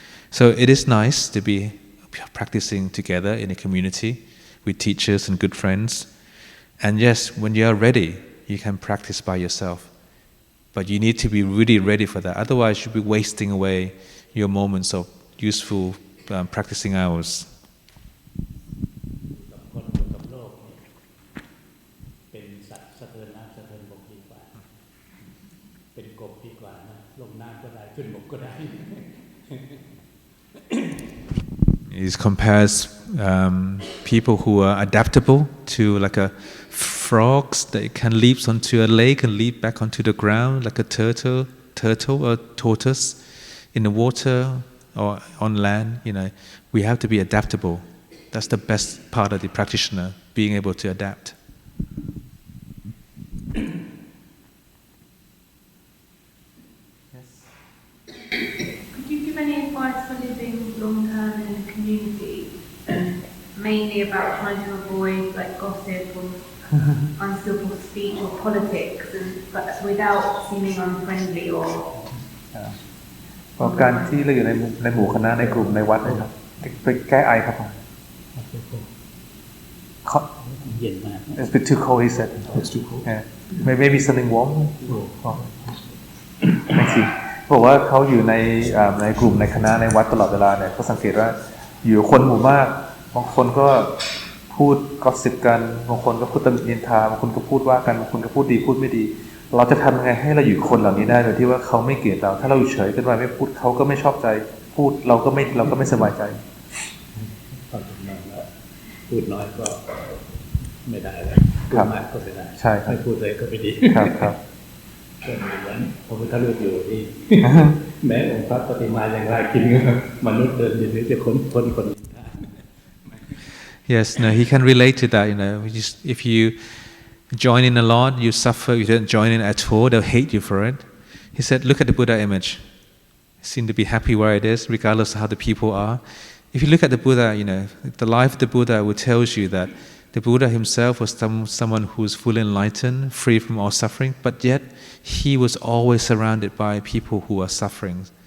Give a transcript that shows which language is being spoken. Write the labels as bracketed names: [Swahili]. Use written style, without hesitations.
[English] So it is nice to be practicing together in a community with teachers and good friends. And yes, when you are ready, you can practice by yourself. But you need to be really ready for that. Otherwise, you'll be wasting away your moments of useful practicing hours. [Thai] คนอยู่กับโลกเนี่ยเป็นสัตว์สะเทินน้ำสะเทินบกดีกว่าเป็นกบดีกว่านะลงน้ำก็ได้ขึ้นบกก็ได้ [English] He compares people who are adaptable to like a frogs that can leap onto a lake and leap back onto the ground like a turtle or tortoise in the water or on land. We have to be adaptable. That's the best part of the practitioner, being able to adapt. Could you give any advice for living long term in a community, mainly about trying to avoid like gossip or unskillful speech or politics, but without seeming unfriendly or [Thai] การที่เราอยู่ในหมู่คณะในกลุ่มในวัดนะครับไปแก้ไอครับผม เย็นมาก [English] It's a bit too cold, he said. It's too cold. Yeah. Maybe something warm. Thank you. [Thai] บอกว่าเขาอยู่ในกลุ่มในคณะในวัดตลอดเวลาเนี่ยเขาสังเกตว่าอยู่คนหมู่มากบางคนก็พูดกอสซิปกันบางคนก็พูดตำหนินินทาบางคนก็พูดว่ากันบางคนก็พูดดีพูดไม่ดีเราจะทำยังไงให้เราอยู่คนเหล่านี้ได้โดยที่ว่าเขาไม่เกลียดเราถ้าเราอยู่เฉยกันไปไม่พูดเขาก็ไม่ชอบใจพูดเราก็ไม่สบายใจ พูดน้อยแล้วพูดน้อยก็ไม่ได้เลยพูดมากก็ไม่ได้ ใช่ ไม่พูดเลยก็ไม่ดี ครับ ก็เหมือนพระพุทธรูปอยู่ที่แม้องค์พระปฏิมาอย่างไรกินมนุษย์เดินดินหรือจะคน [English] Yes, no, he can relate to that. If you join in a lot, you suffer. If you don't join in at all, they'll hate you for it. He said, look at the Buddha image. You seem to be happy where it is, regardless of how the people are. If you look at the Buddha, the life of the Buddha will tell you that the Buddha himself was someone who was fully enlightened, free from all suffering, but yet he was always surrounded by people who are suffering.